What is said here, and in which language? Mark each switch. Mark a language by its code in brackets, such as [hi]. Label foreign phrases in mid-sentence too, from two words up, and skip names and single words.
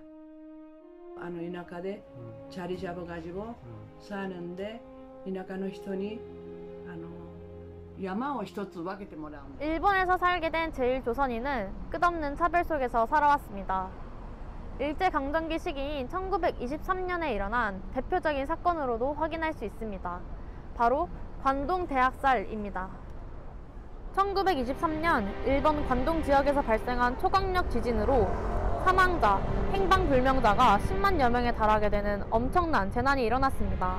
[ja] 田舎で [ko] 자리 잡아가지고 사는데 [ja] 田舎の人に山を一つ分けてもらう。 [ko] 일본에서 살게 된 제1조선인은 끝없는 차별 속에서 살아왔습니다. 일제강점기 시기인 1923년에 일어난 대표적인 사건으로도 확인할 수 있습니다. 바로 관동 대학살입니다. 1923년 일본 관동 지역에서 발생한 초강력 지진으로 사망자, 행방불명자가 10만여 명에 달하게 되는 엄청난 재난이 일어났습니다.